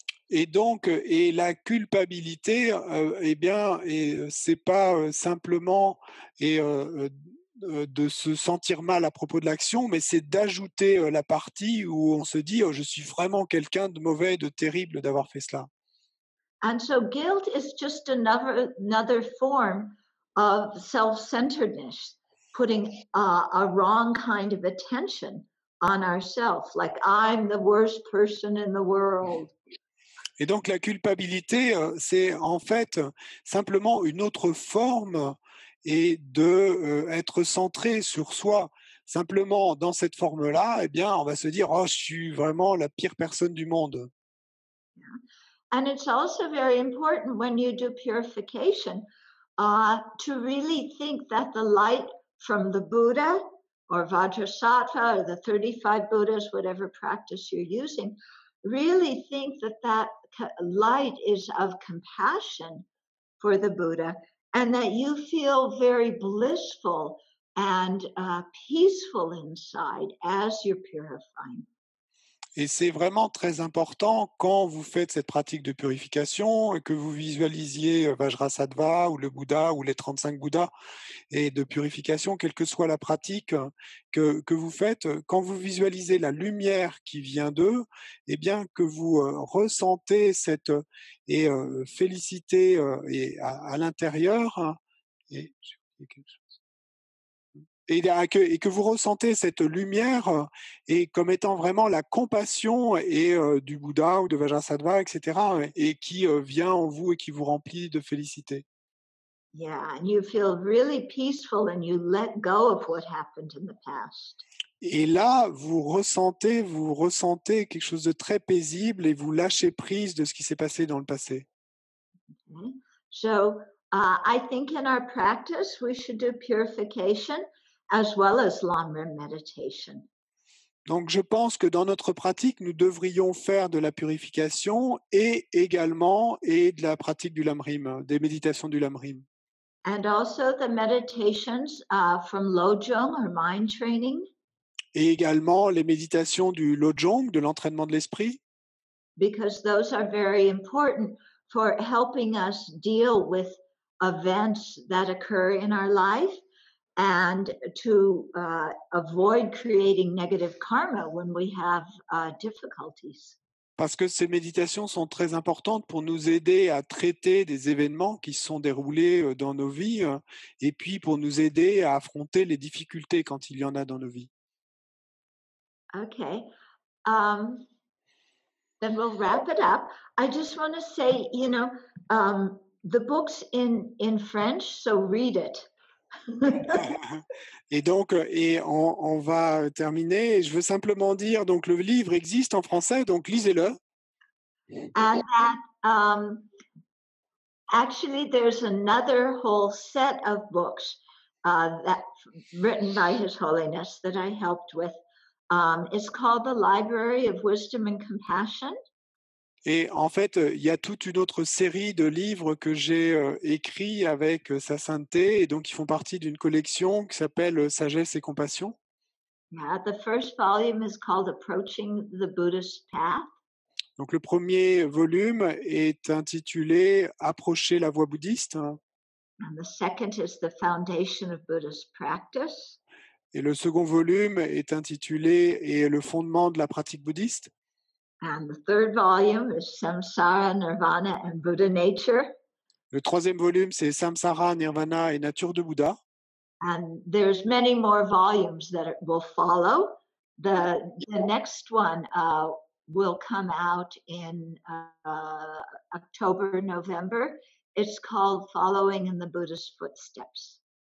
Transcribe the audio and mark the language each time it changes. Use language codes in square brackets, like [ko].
[fr] Et donc, la culpabilité, eh bien, c'est pas simplement de se sentir mal à propos de l'action, mais c'est d'ajouter la partie où on se dit oh, je suis vraiment quelqu'un de mauvais, de terrible d'avoir fait cela. [en] And so guilt is just another form of self-centeredness, putting a wrong kind of attention on ourselves, like I'm the worst person in the world. [fr] Et donc la culpabilité, c'est en fait simplement une autre forme et de être centré sur soi. Simplement, dans cette forme-là, eh bien, on va se dire, oh, je suis vraiment la pire personne du monde. [en] Yeah. And it's also very important when you do purification to really think that the light from the Buddha or Vajrasattva or the 35 Buddhas, whatever practice you're using, really think that light is of compassion for the Buddha, and that you feel very blissful and peaceful inside as you're purifying. [fr] Et c'est vraiment très important quand vous faites cette pratique de purification et que vous visualisiez Vajrasattva ou le Bouddha ou les 35 Bouddhas et de purification, quelle que soit la pratique que vous faites, quand vous visualisez la lumière qui vient d'eux, eh bien que vous ressentez cette félicité et à l'intérieur. Et j'ai oublié quelque chose. et que vous ressentez cette lumière et comme étant vraiment la compassion et du Bouddha ou de Vajrasattva, etc., et qui vient en vous et qui vous remplit de félicité. [en] Yeah, and you feel really peaceful and you let go of what happened in the past. [fr] Et là, vous ressentez quelque chose de très paisible et vous lâchez prise de ce qui s'est passé dans le passé. [en] Okay? So I think in our practice, we should do purification as well as Lamrim meditation. [fr] Donc, je pense que dans notre pratique, nous devrions faire de la purification et également de la pratique du Lamrim, des méditations du Lamrim. [en] And also the meditations from Lojong or mind training. [fr] Et également les méditations du Lojong, de l'entraînement de l'esprit, [en] because those are very important for helping us deal with events that occur in our life and to avoid creating negative karma when we have difficulties. [fr] parce que ces méditations sont très importantes pour nous aider à traiter des événements qui se sont déroulés dans nos vies et puis pour nous aider à affronter les difficultés quand il y en a dans nos vies. [en] Okay. Then we'll wrap it up. I just want to say, the book's in French, so read it. [fr] Et donc, on va terminer. Je veux simplement dire, donc le livre existe en français, donc lisez-le. [en] And that actually there's another whole set of books that written by His Holiness that I helped with. It's called the Library of Wisdom and Compassion. [fr] Et en fait, il y a toute une autre série de livres que j'ai écrits avec Sa Sainteté, et donc ils font partie d'une collection qui s'appelle Sagesse et Compassion. [en] Yeah, the first volume is called Approaching the Buddhist Path. [fr] Donc le premier volume est intitulé Approcher la voie bouddhiste. [en] And the second is The Foundation of Buddhist Practice. [fr] Et le second volume est intitulé Et le fondement de la pratique bouddhiste. [en] And the third volume is Samsara, Nirvana, and Buddha Nature. [fr] Le troisième volume, c'est Samsara, Nirvana et Nature de Bouddha. [en] And there's many more volumes that will follow. The next one will come out in October, November. It's called Following in the Buddha's Footsteps.